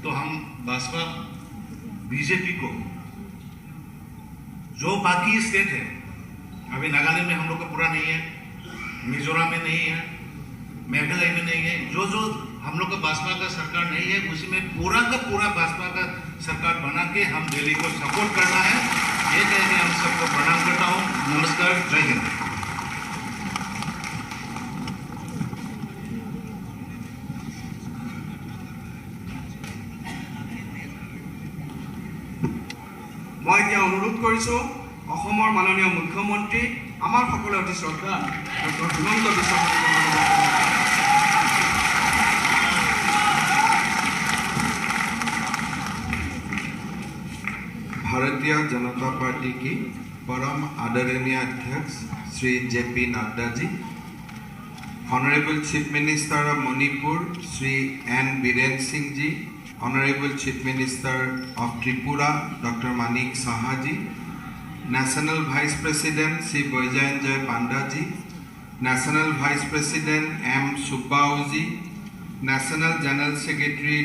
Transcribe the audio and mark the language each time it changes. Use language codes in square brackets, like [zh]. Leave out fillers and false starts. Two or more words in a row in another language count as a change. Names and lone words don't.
[hi] तो हम भाजपा बीजेपी को, जो बाकी स्टेट है, अभी नागालैंड में हम लोग का पूरा नहीं है, मिजोरम में नहीं है, मेघालय में नहीं है, जो हम लोग का भाजपा का सरकार नहीं है, उसी में पूरा का पूरा भाजपा का सरकार बना के हम दिल्ली को सपोर्ट करना है। ये कह के हम सबको प्रणाम करता हूँ। नमस्कार, जय हिंद। [as] मैं এতিয়া অনুৰোধ কৰিছোঁ অসমৰ মাননীয় মুখ্যমন্ত্ৰী আমাৰ সকলোৰে অতি শ্ৰদ্ধা ডক্টৰ হিমন্ত বিশ্ব শৰ্মা। [hi] भारतीय जनता पार्टी की परम आदरणीय अध्यक्ष श्री JP नड्डा जी, [en] Honourable Chief Minister of Manipur Shri N Biren Singh ji, Honourable Chief Minister of Tripura Doctor Manik Saha ji, National Vice President Shri Baijayant Panda ji, National Vice President M Subbau ji, National General Secretary